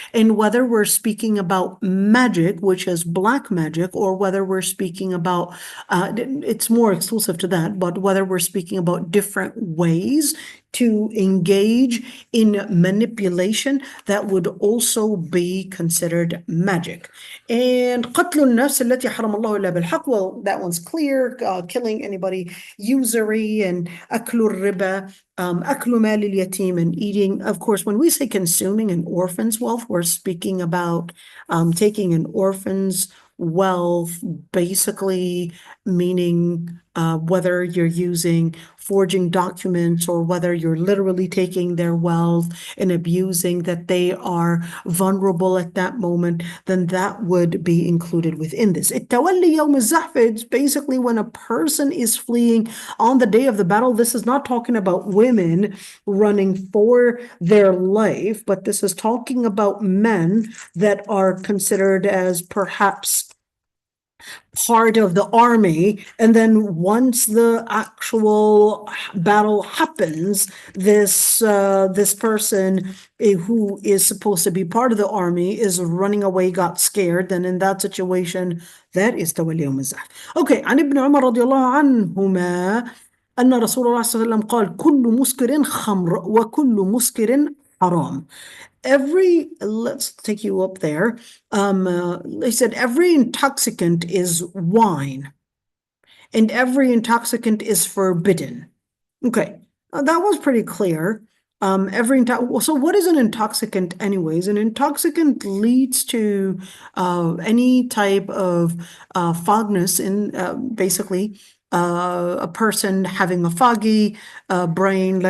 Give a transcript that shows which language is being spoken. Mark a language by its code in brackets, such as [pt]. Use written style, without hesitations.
[en] And whether we're speaking about magic, which is black magic, or whether we're speaking about, it's more exclusive to that, but whether we're speaking about different ways to engage in manipulation, that would also be considered magic. And [ar] قتل النفس التي حرم الله إلا بالحق, [en] well, that one's clear, killing anybody, usury, and [ar] أكل الربا, أكل مال اليتيم, [en] and eating. Of course, when we say consuming an orphan's wealth, we're speaking about taking an orphan's wealth, basically meaning whether you're using forging documents or whether you're literally taking their wealth and abusing that they are vulnerable at that moment, then that would be included within this. [ar] التولي يوم الزحف, [en] it's basically when a person is fleeing on the day of the battle. This is not talking about women running for their life, but this is talking about men that are considered as perhaps part of the army, and then once the actual battle happens, this person who is supposed to be part of the army is running away, got scared, then in that situation, that is tawalli yawm az-zahf. Okay, [ar] عن ابن عمر رضي الله عنهما أن رسول الله صلى الله عليه وسلم قال كل مسكر خمر وكل مسكر حرام. [en] Let's take you up there. They said every intoxicant is wine, and every intoxicant is forbidden. Okay, that was pretty clear. So what is an intoxicant anyways? An intoxicant leads to any type of fogness in basically a person having a foggy brain.